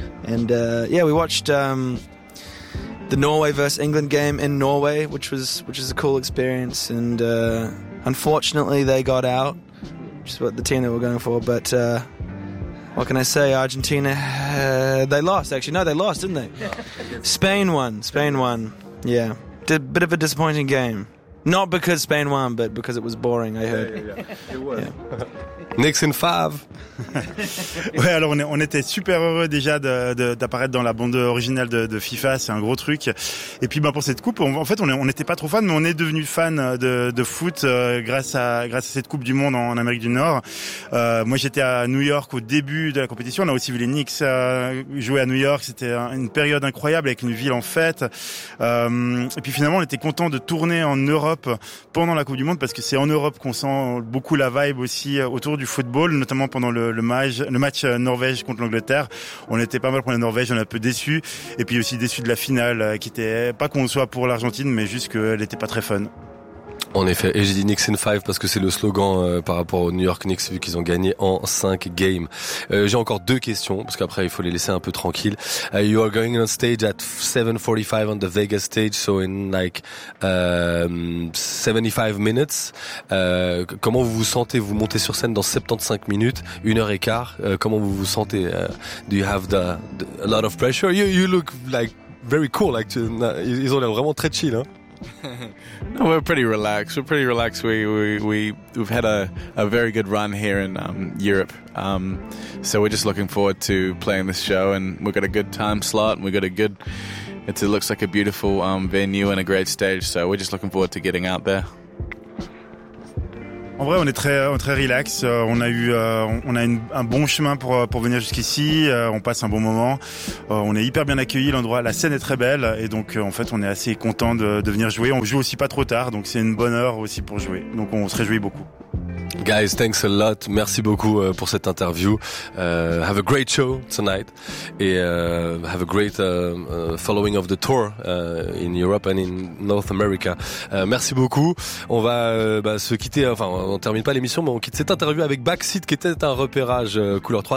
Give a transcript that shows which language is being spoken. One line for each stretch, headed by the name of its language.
English: And yeah, we watched the Norway versus England game in Norway, which is a cool experience, and unfortunately they got out, which is what the team that we're going for. But what can I say? Argentina, they lost. Actually, no, they lost, didn't they? Spain won. Spain won. Yeah, bit of a disappointing game. Not because Spain won, but because it was boring. I heard. Yeah. It was. Knicks in five.
French: Ouais, alors on était super heureux déjà d'apparaître dans la bande originale de FIFA, c'est un gros truc. Et puis pour cette coupe, on n'était pas trop fan, mais on est devenu fan de foot grâce à cette Coupe du Monde en Amérique du Nord. Moi j'étais à New York au début de la compétition, on a aussi vu les Knicks jouer à New York, c'était une période incroyable avec une ville en fête. Et puis finalement on était content de tourner en Europe pendant la Coupe du Monde parce que c'est en Europe qu'on sent beaucoup la vibe aussi autour du football, notamment pendant le match Norvège contre l'Angleterre. On était pas mal pour la Norvège, on est un peu déçus. Et puis aussi déçus de la finale, qui était pas qu'on soit pour l'Argentine, mais juste qu'elle était pas très fun. En effet, et j'ai dit Knicks in 5 parce que c'est le slogan par rapport au New York Knicks vu qu'ils ont gagné en 5 games. J'ai encore deux questions parce qu'après il faut les laisser un peu tranquilles.
English: You are going on stage at 7:45 on the Vegas stage, so in like 75 minutes.
French: Comment vous vous sentez? Vous montez sur scène dans 75 minutes, 1h15. Comment vous vous sentez?
English: Do you have the a lot of pressure? You look like very cool.
French: Like ils ont l'air vraiment très chill, hein.
English: No, we're pretty relaxed. We've had a very good run here in Europe, so we're just looking forward to playing this show, and we've got a good time slot, and we've got a good It looks like a beautiful venue and a great stage, so we're just looking forward to getting out there.
French: En vrai, on est très relax. On a un bon chemin pour venir jusqu'ici. On passe un bon moment. On est hyper bien accueillis. L'endroit, la scène est très belle. Et donc, en fait, on est assez content de venir jouer. On joue aussi pas trop tard. Donc, c'est une bonne heure aussi pour jouer. Donc, on se réjouit beaucoup.
English: Guys, thanks a lot.
French: Merci beaucoup pour cette interview.
English: Have a great show tonight. Et have a great following of the tour in Europe and in North America.
French: Merci beaucoup. On va se quitter. Enfin, on termine pas l'émission, mais on quitte cette interview avec Backseat, qui était un repérage Couleur 3.